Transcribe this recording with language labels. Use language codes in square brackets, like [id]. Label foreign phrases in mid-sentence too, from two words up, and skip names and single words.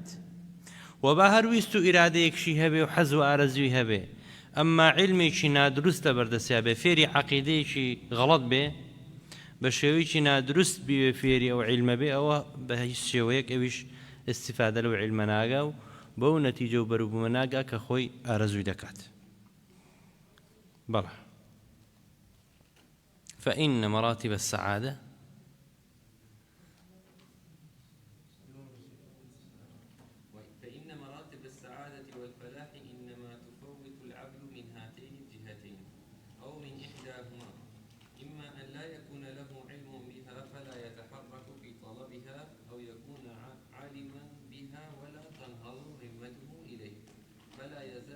[ckb] و با هەر ویست و ئیرادەیەکشی هەبێ و حەز و ئارەزووی هەبێ، ئەمما عیلمێکی نادروست لە بەردەستیا بێ، فێری عەقیدەیەکی غەڵەت بێ، بە شێوەیەکی نادروست بێ فێری ئەو عیلمە بێ، ئەوە بە هیچ شێوەیەک ئەویش استیفادە لەو عیلمە ناگا و بەو نەتیجە و بەروبوومە ناگا کە خۆی ئارەزووی دەکات. [ar] بلى. فإن مراتب السعادة فإن مراتب السعادة والفلاح إنما تفوت العبد من هاتين الجهتين أو من إحداهما، إما أن لا يكون له علم بها فلا يتحرك في طلبها، أو يكون عالما بها ولا تنهض همته إليه فلا يزال